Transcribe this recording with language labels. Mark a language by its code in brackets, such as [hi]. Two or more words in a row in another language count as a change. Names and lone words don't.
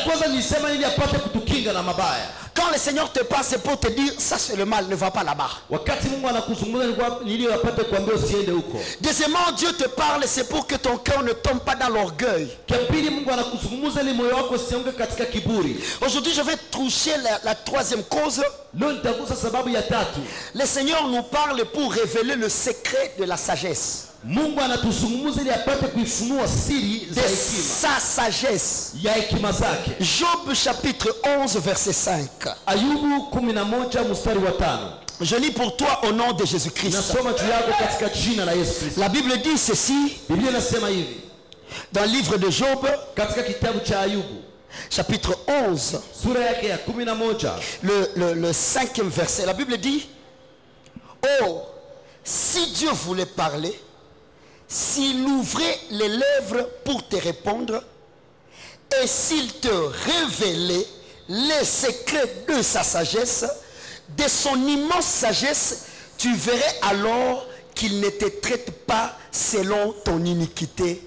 [fr] Quand le Seigneur te parle, c'est pour te dire ça c'est le mal, ne va pas là-bas. Deuxièmement, Dieu te parle, c'est pour que ton cœur ne tombe pas dans l'orgueil. Aujourd'hui, je vais toucher la troisième cause [sw] Leo nitagusa sababu ya tatu. [fr] Le Seigneur nous parle pour révéler le secret de la sagesse. [sw] Mungu anatuzungumza ili apate kuifunua siri za [fr] De [sw] hekima. [fr] sa sagesse. [sw] Ya hekima zake. [fr] Job chapitre 11 verset 5. [sw] Ayubu 11 mstari wa 5. [fr] Je lis pour toi au nom de Jésus-Christ. [sw] Nasoma juu yako katika jina la Yesu Kristo. [fr] La Bible dit ceci. [sw] Biblia inasema hivi. [fr] Dans le livre de Job, [sw] katika kitabu cha Ayubu [fr] chapitre 11, [sw] sura yake ya 11, [fr] le 5e verset, la Bible dit: oh, si Dieu voulait parler, s'il ouvrait les lèvres pour te répondre, et s'il te révélait les secrets de sa sagesse, de son immense sagesse, tu verrais alors qu'il ne te traite pas selon ton iniquité.